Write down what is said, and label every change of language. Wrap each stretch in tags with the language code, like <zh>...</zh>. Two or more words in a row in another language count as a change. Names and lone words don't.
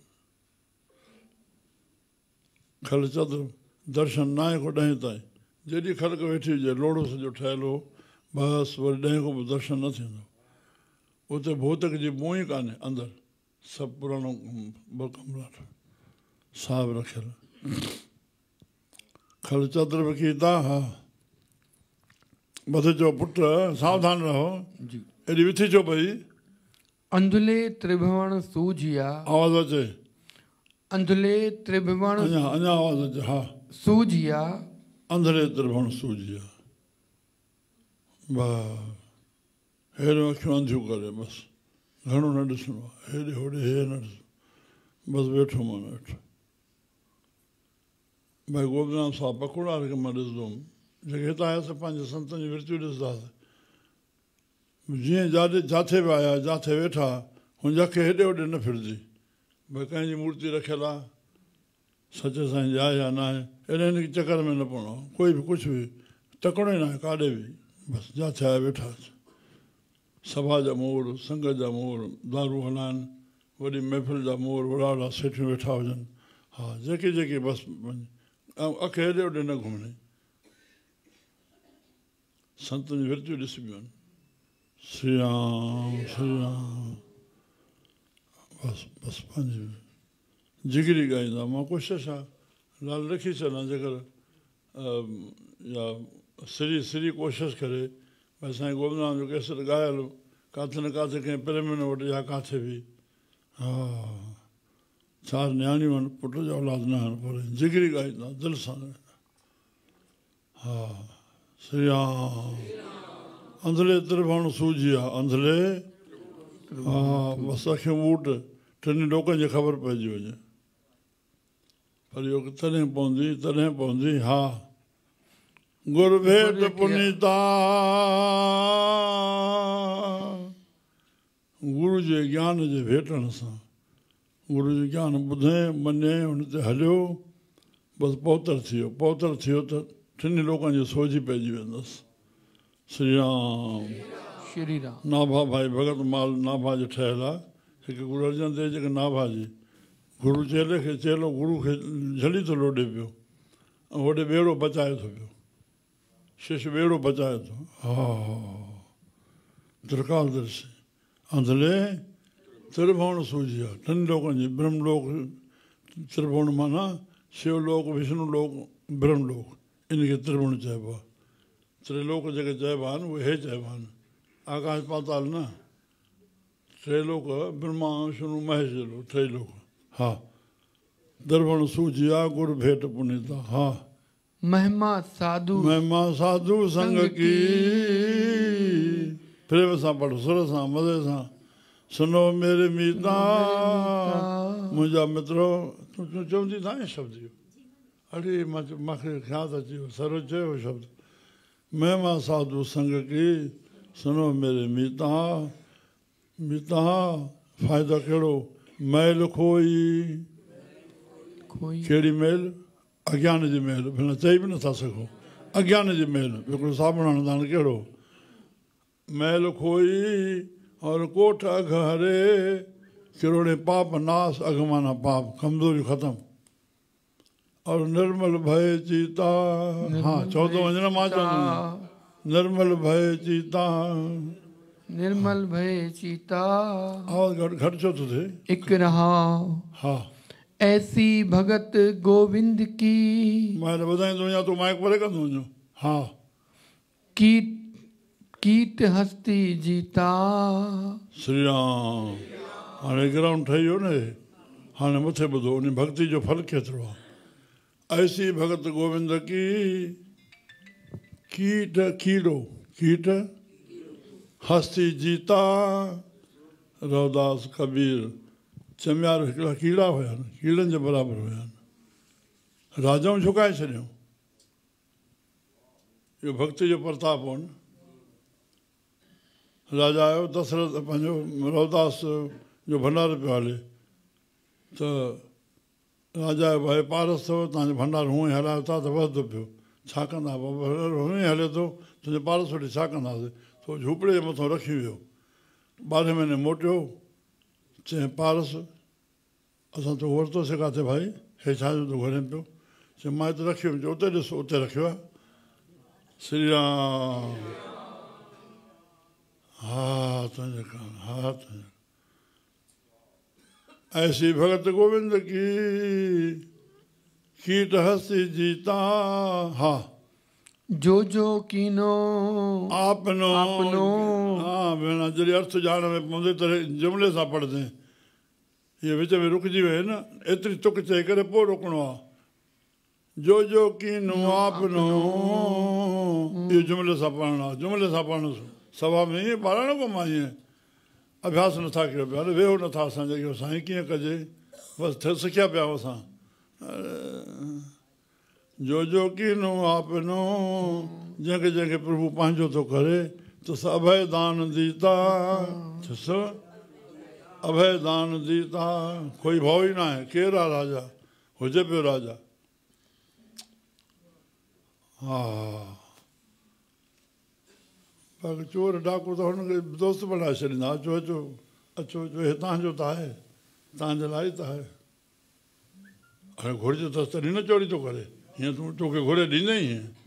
<sd>खल चदर दर्शन 9 खां 10 ताईं जेॾी ख़लक वेठी हुजे लोड़ो सॼो ठहियलु हो बसि वरी 10 खां पोइ दर्शन न थींदो उते भौतिक जी मूं ई कान्हे अंदरि सभु पुराणो कमरा साहिब रखियल खल चदर बकीता हा बस चओ पुट सावधान रहो एॾी विथी चओ भई</sd> <pa>अंधुले त्रिभुवन सूजिया</pa> <sd>आवाज़ अचे</sd> <pa>अंधुले त्रिभुवन</pa> <sd>अञा आवाज़ अचे हा</sd> <pa>सूजिया अंधरे त्रिभुवन सूजिया</pa> <sd>वाह हेॾो अखियूं अंधियूं करे बसि घणो न ॾिसणो आहे हेॾे होॾे हे न ॾिसणो बसि वेठो मां वेठो भाई गोपीनाथ साहिबु पकोड़ा खे मां ॾिसंदुमि जेके हितां आयासीं पंहिंजे संतनि जी विर्तियूं ॾिसंदासीं जीअं जाथे बि आया जाथे वेठा हुन जखे हेॾे होॾे न फिरजी भई कंहिंजी मूर्ति रखियलु आहे सचे साईं जी आहे या न आहे एॾे हिन चकर में न पवणो कोई बि कुझु बि टकणो ई न आहे काॾे बि बसि जाथे आया वेठा सभा जा मोर संगत जा मोर दारू हलाइनि वॾी महफ़िल जा मोर वॾा वॾा सेठियूं वेठा हुजनि हा जेके जेके बसि अख हेॾे होॾे न घुमणी संतनि जी विर्तियूं ॾिसबियूं आहिनि श्री राम बसि बसि पंहिंजी जिगरी ॻाईंदा मां कोशिशि आहे लाल रखी छॾां जेकर या श्री कोशिशि करे भई साईं गोविंदराम जो केसर ॻायल किथे न किथे कंहिं प्रेम न वटि या किथे बि हा 4 नियाणियूं आहिनि पुट जा औलाद न आहिनि पर जिगरी ॻाईंदा दिलि सां हा श्री राम</sd> <pa>अंधले त्रिभुवन सूजिया</pa> <sd>अंधले हा बसि अखियूं ॿूट 3 ॾोकनि जी ख़बर पइजी वञे पर इहो तॾहिं पवंदी हा</sd> <pa>गुर भेट पुनीता</pa> <sd>गुरू जे ज्ञान जे भेटण सां गुरू जो ज्ञान ॿुधे मञे हुन ते हलियो बसि पवित्र थियो त 3 लोकनि जी सोझी पइजी वेंदसि श्री राम नाभा भाई भगत माल नाभा जो ठहियलु आहे हिकु गुरू अर्जन देव जेके नाभा जी गुरू चेले खे चेलो गुरू खे झली थो लोॾे पियो ऐं होॾे ॿेड़ो बचाए थो पियो शिष्य ॿेड़ो बचाए थो हा त्रिकाल दर्शी</sd> <pa>अंधले त्रिभुवन सूजिया</pa> <sd>3 लोकनि जी ब्रह्मलोक त्रिभुवन माना शिवलोक विष्णुलोक ब्रह्मलोक इनखे त्रिभुवन चइबो आहे त्रिलोक जेके चइबा आहिनि उहे हे चइबा आहिनि आकाश पाताल न 3 लोक ब्रह्मा विष्णु महेश जो 3 लोक हा</sd> <pa>त्रिभुवन सूजिया गुर भेट पुनीता</pa> <sd>हा</sd> <pa>महिमा साधु संग की</pa> <sd>प्रेम सां पढ़ो सुर सां मज़े सां</sd> <pa>सुनो मेरे मीता</pa> <sd>मुंहिंजा मित्रो तूं चवंदी था न शब्द इहो अड़े मूंखे ख़्यालु अची वियो सरो चयो</sd> <pa>शब्द महिमा साधु संग की सुनो मेरे मीता</pa> <sd>फ़ाइदो कहिड़ो मैल खोई कहिड़ी मैल अज्ञान जी महल बिना चई बि नथा सघो अज्ञान जी महल हिकिड़ो साबुण हणंदा आहिनि कहिड़ो महल</sd> <pa>खोई और कोठ अघ हरे किरोड़े पाप नास</pa> <sd>अघ माना पाप कमज़ोरी ख़तमु और</sd> <pa>निर्मल भय चीता</pa> <sd>हाँ चओ तो वञण मां चवंदुमि</sd> <pa>निर्मल भय चीता</pa> <sd>आवाज़ घटि छो थो थिए इकराम हा</sd> <pa>ऐसी भगत गोविंद की</pa> <sd>मैं ॿुधाईंदो वञा तूं माइक परे कंदो वञो हा</sd> <pa>कीट हस्ती जीता</pa> <sd>श्री राम हाणे ग्राउंड ठही वियो न हाणे मथे ॿुधो उन भक्ति जो फल केतिरो आहे</sd> <pa>ऐसी भगत गोविंद की कीट हस्ती जीता</pa> <sd>रवदास कबीर चमियार हिकिड़ा कीड़ा हुया आहिनि, कीड़नि जे बराबरि हुया आहिनि। राजाऊं झुकाए छॾियऊं। इहो भक्ति जो प्रताप हो न। राजा आयो, दशरथ पंहिंजो रवदास जो भंडारो पियो हले, त राजा जो भाई पारस अथव, तव्हांजो भंडारो हूअं ई हलायो था त वधंदो पियो, छा कंदा? भंडारो हूअं ई हले थो, तुंहिंजो पारस वटि छा कंदासीं? थो झूपड़े जे मथां रखी वियो। 12 महीने मोटियो, चई पारस असां तो वरितोसीं किथे भाई, हे छाजो तूं घुरे पियो? चई मां हिते रखी वियुमि। उते ॾिसो, उते रखियो आहे। श्री राम। हा तुंहिंजे कान, हा तुंहिंजे।</sd> <pa>ऐसी भगत गोविंद की कीट हस्ती जीता।</pa> <sd>हा</sd> <pa>जो कीनो आपनो।</pa> <sd>हाँ भेण, जॾहिं अर्थ ॼाण में पवंदे त जुमिले सां पढ़ंदे, इहे विच में रुकिजी वई न, एतिरी तुक चई करे पोइ रोकणो आहे।</sd> <pa>जो कीनो आपनो,</pa> <sd>इहो जुमिले सां पढ़णो आहे। जुमिले सां पढ़णो सभा में ईअं ॿारहं को मां ईअं अभ्यास नथा कयो पिया, वेहो नथा असांजे इहो साईं कीअं कजे, बसि सिखिया पिया असां।</sd> <pa>जो कीनो आपनो,</pa> <sd>जंहिंखे जंहिंखे प्रभु पंहिंजो थो करे त</sd> <pa>अभय दान दीता। अभय दान दीता,</pa> <sd>कोई भाव ई न आहे। केरु आहे राजा? हुजे पियो राजा। हा बाक़ी चोर डाकू त हुनखे दोस्त बणाए छॾींदा। अचो अचो अचो अचो, हे तव्हांजो त आहे, तव्हांजे लाइ त आहे। हाणे घुरिजे त तॾहिं न चोरी थो करे, हीअं तोखे घुरे ॾींदई हीअं।</sd>